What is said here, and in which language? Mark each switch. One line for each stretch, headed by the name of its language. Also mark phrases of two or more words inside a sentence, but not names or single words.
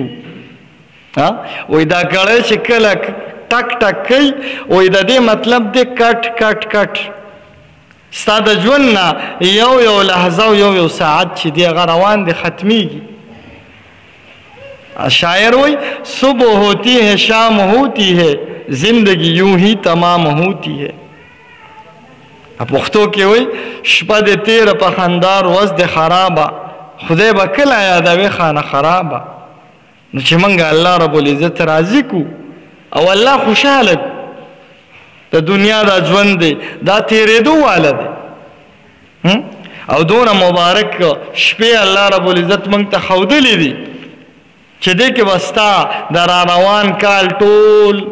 Pashto: وایي دا کړی چې کله ټک ټک کوي، وایي د دې مطلب دی کټ کټ کټ، ستا د ژوند نه یو یو لحظه او یو یو ساعت چې دی هغه روان دی ختمیږي. شاعر وایي
Urdu: صبح ہوتی ہے شام ہوتی ہے زندگی یوں ہی تمام ہوتی ہے.
Pashto: پښتو کې وایي شپه د تیره په خندا ورځ د خرابه، خدای به کله یادوي خانه خرابه. نو چې موږ الله رب العزت راضي کړو او الله خوشحاله کړو، د دنیا دا ژوند دی دا تېرېدو واله دی، او دونه مبارک شپې الله رب العزت موږ ته ښودلې دي چې دې کې به ستا د راروان کال ټول